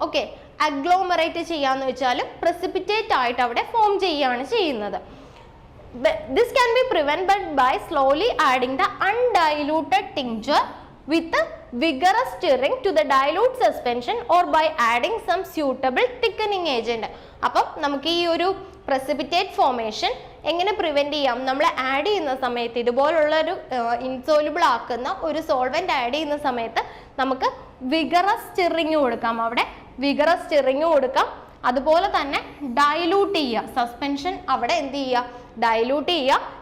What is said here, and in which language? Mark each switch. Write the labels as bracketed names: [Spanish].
[Malayalam] Okay, അഗ്ലോമറേറ്റ് ചെയ്യാന്ന് വെച്ചാൽ precipitate ആയിട്ട് അവിടെ ഫോം ചെയ്യുകയാണ് ചെയ്യുന്നത്. [English] This can be prevented by slowly adding the undiluted tincture with a vigorous stirring to the dilute suspension or by adding some suitable thickening agent. [Malayalam] അപ്പം നമുക്ക് ഈ ഒരു precipitate formation എങ്ങനെ പ്രിവെന്റ് ചെയ്യാം, നമ്മൾ ആഡ് ചെയ്യുന്ന സമയത്ത് ഇതുപോലുള്ള ഒരു ഇൻസോലുബിൾ ആക്കുന്ന ഒരു സോൾവെന്റ് ആഡ് ചെയ്യുന്ന സമയത്ത് നമുക്ക് വിഗറസ് സ്റ്റിറിങ് കൊടുക്കാം. അവിടെ വിഗറസ് സ്റ്റിറിങ് കൊടുക്കാം. അതുപോലെ തന്നെ ഡൈലൂട്ട് ചെയ്യുക, സസ്പെൻഷൻ അവിടെ എന്ത് ചെയ്യുക, ഡൈലൂട്ട് ചെയ്യുക.